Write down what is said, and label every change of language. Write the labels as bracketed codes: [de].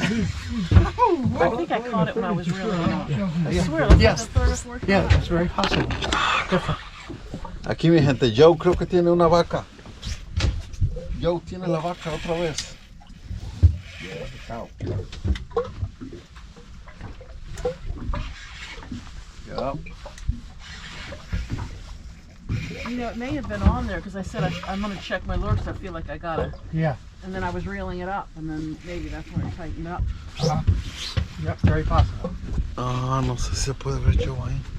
[en] I think I caught it when I was reeling it up. I swear, that's Yes. like the third or fourth Yeah, time. that's very possible. Different. [es] Aquí mi gente, Joe creo que tiene una vaca. Joe tiene la vaca otra vez. [en] Yeah, the cow. Yep. You know, it may have been on there because I said I'm going to check my lure because I feel like I got it. Yeah. And then I was reeling it up, and then maybe that's when it tightened up. Yep, very possible. [es] Ah, no sé si se puede ver Joe ahí.